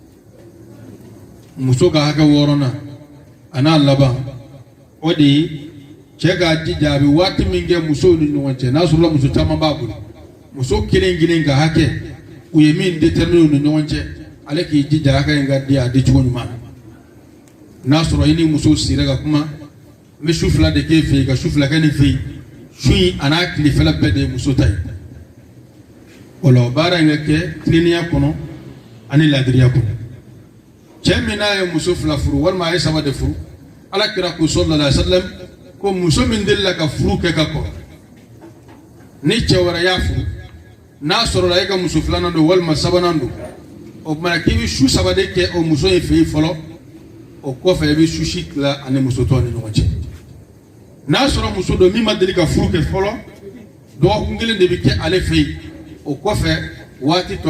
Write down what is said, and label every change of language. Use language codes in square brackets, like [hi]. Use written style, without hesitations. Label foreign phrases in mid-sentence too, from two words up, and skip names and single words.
[bm] muso ka hakɛ wɔɔrɔnan a n'a laban o de ye cɛ k'a jija a bɛ waati min kɛ musow ni ɲɔgɔn cɛ n'a sɔrɔla muso caman b'a bolo muso kelen kelen ka hakɛ u ye min déterminer u ni ɲɔgɔn cɛ ale k'i jija hakɛ in ka di a di cogo ɲuman n'a sɔrɔ i ni muso sira ka kuma n bɛ su fila de k'e fɛ yen ka su fila kɛ nin fɛ yen su in a n'a tilefɛla bɛɛ de ye muso ta ye o la o baara in ka kɛ tilennenya kɔnɔ ani laadiriya kɔnɔ cɛ min n'a ye muso fila furu walima a ye saba de furu ala kira ko [ar] صلى الله عليه وسلم [bm] ko muso min delila ka furu kɛ ka kɔrɔ ni cɛ wɛrɛ y'a furu n'a sɔrɔla e ka muso filanan don walima sabanan don o kumana k'i bɛ su saba de kɛ o muso in fɛ yen fɔlɔ o kɔfɛ i bɛ su si tila ani muso tɔw ni ɲɔgɔn cɛ n'a sɔrɔ muso don min ma deli ka furu kɛ fɔlɔ dɔgɔkun kelen de bɛ kɛ ale fɛ yen o kɔfɛ waati tɔ